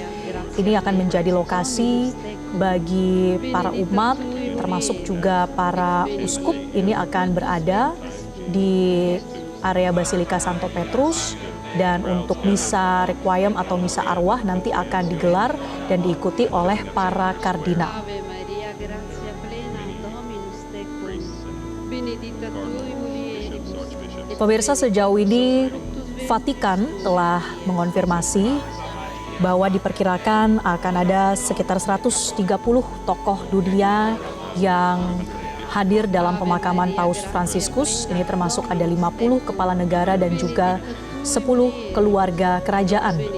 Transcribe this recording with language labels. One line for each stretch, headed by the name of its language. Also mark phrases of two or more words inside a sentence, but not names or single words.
Indonesian: Ini akan menjadi lokasi bagi para umat, termasuk juga para uskup. Ini akan berada di area Basilika Santo Petrus, dan untuk misa requiem atau misa arwah nanti akan digelar dan diikuti oleh para kardinal.
Latin: Ave Maria, gratia plena, Dominus tecum, benedicta tui mulieribus.
Indonesian: Pemirsa, sejauh ini Vatikan telah mengonfirmasi bahwa diperkirakan akan ada sekitar 130 tokoh dunia yang hadir dalam pemakaman Paus Fransiskus. Ini termasuk ada 50 kepala negara dan juga 10 keluarga kerajaan.